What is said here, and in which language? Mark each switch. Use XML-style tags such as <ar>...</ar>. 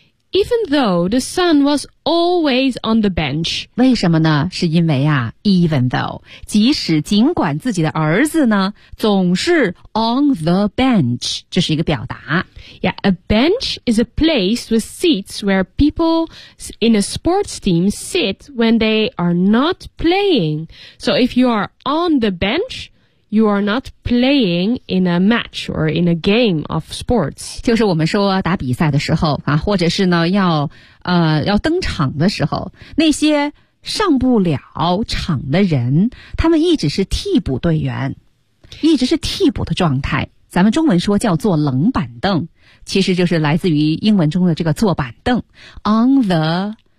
<en>Even though the son was always on the bench.</en> <zh>为什么呢？是因为啊 ,even though, 即使尽管自己的儿子呢总是 on the bench, 这是一个表达。</zh> <en>Yeah, a bench is a place with seats where people in a sports team sit when they are not playing. So if you are on the bench,You are not playing in a match or in a game of sports.</en> <zh>就是我们说打比赛的时候啊，或者是呢要登场的时候，那些上不了场的人，他们一直是替补队员，一直是替补的状态。咱们中文说叫做冷板凳，其实就是来自于英文中的这个坐板凳 ，on the</zh>